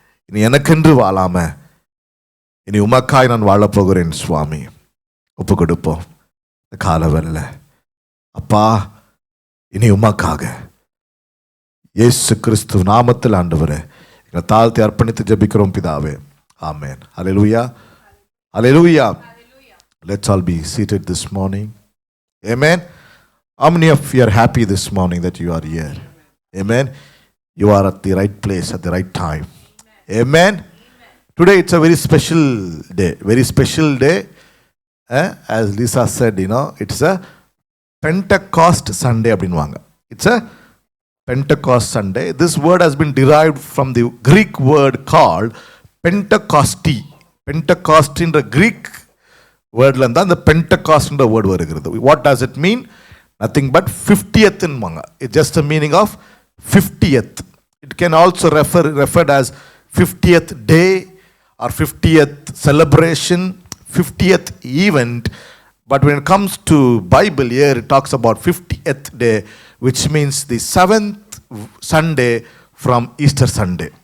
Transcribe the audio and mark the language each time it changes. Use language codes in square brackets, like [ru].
[ta] இனி எனக்கென்று வாழாம இனி உமக்காய் நான் வாழப் போகிறேன் சுவாமி. ஒப்பு கொடுப்போம் காலவல்ல அப்பா. இனி உமக்காக இயேசு கிறிஸ்து நாமத்தில் ஆண்டவரே எங்களை தாழ்த்தி அர்ப்பணித்து ஜெபிக்கிறோம் பிதாவே. ஆமென். ஹல்லேலூயா, ஹல்லேலூயா. [en] Let's all be seated this morning. Amen. How many of you are happy this morning that you are here? Amen. You are at the right place at the right time. Amen. Today it's a very special day. Very special day. As Lisa said, it's a Pentecost Sunday [ta] அப்படின்வாங்க. [en] It's a Pentecost Sunday. This word has been derived from the Greek word called Pentecosti. Pentecost என்ற Greek [ta] வேர்ட்ல இருந்தா அந்த பென்டகாஸ்ட்ன்ற word வருகிறது. [en] What does it mean? [ta] Nothing but 50th ன்பாங்க. [en] It's just a meaning of 50th. It can also referred as 50th day or 50th celebration, 50th event. But when it comes to Bible here, it talks about 50th day, which means the 7th Sunday from Easter Sunday.